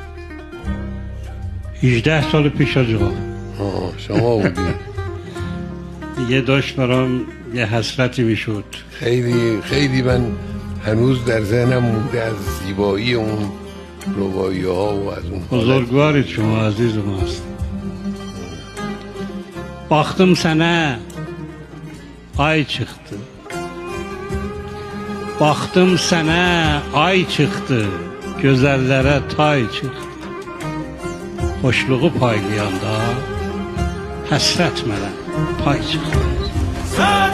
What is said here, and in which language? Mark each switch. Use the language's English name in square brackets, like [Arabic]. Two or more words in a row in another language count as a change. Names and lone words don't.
[Persian] 18 سال پیش از آقا. شما بودی؟ دیگه داشت برام یه حسرتی میشد. خیلی من هنوز در ذهنم مونده از زیبایی اون رباعی ها و از اون بزرگوارید شما، عزیز ماست. [Azerbaijani] Baktım sana ay çıktı. Baktım sana ay çıktı. Gözellere tay çıktı. Hoşluğu paylayanda həsrət mənə pay çıxdı.